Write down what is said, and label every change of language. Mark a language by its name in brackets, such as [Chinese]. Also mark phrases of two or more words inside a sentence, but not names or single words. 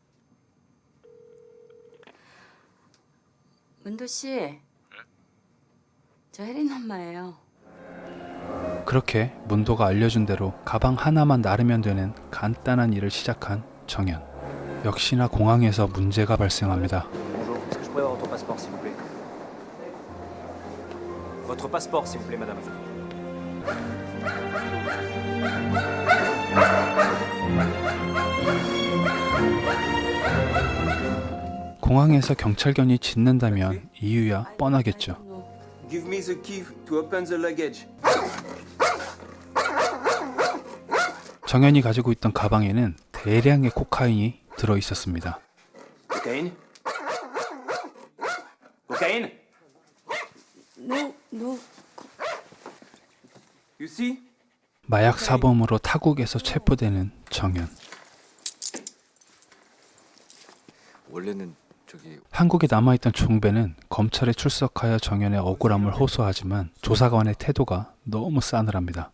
[Korean] 문도 씨. 저 혜린 엄마예요. 그렇게 문도가 알려준 대로 가방 하나만 나르면 되는 간단한 일을 시작한 정연. 역시나 공항에서 문제가 발생합니다. [French] votre passeport, s'il vous plaît. Votre passeport, s'il vous plaît, madame. [Korean] 공항에서 경찰견이 짖는다면 이유야 뻔하겠죠. [English] Give me the key to open the luggage. [Korean] 정연이 가지고 있던 가방에는 대량의 코카인이 들어 있었습니다. [English] Cocaine? Cocaine? No. You see? [Korean] 마약 사범으로 타국에서 체포되는 정연. 원래는 한국에 남아있던 종배는 검찰에 출석하여 정연의 억울함을 호소하지만 조사관의 태도가 너무 싸늘합니다.